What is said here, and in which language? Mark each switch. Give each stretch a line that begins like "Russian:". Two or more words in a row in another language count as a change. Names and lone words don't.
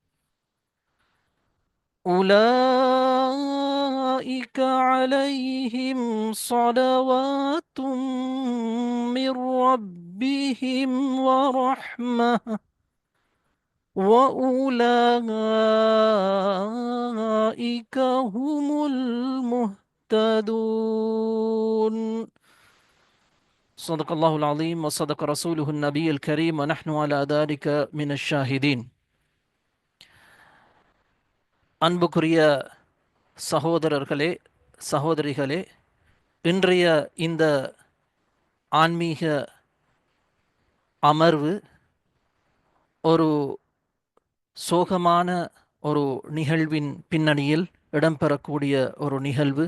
Arabic: أولئك عليهم صلوات من ربهم ورحمة وأولئك هم المهتدون. صدق الله العظيم وصدق رسوله النبي الكريم ونحن على ذلك من الشاهدين.
Tamil: அன்புக்குரிய சகோதரர்களே, சகோதரிகளே, இன்றைய இந்த ஆன்மீக அமர்வு ஒரு சோகமான ஒரு நிகழ்வின் பின்னணியில் இடம்பெறக்கூடிய ஒரு நிகழ்வு.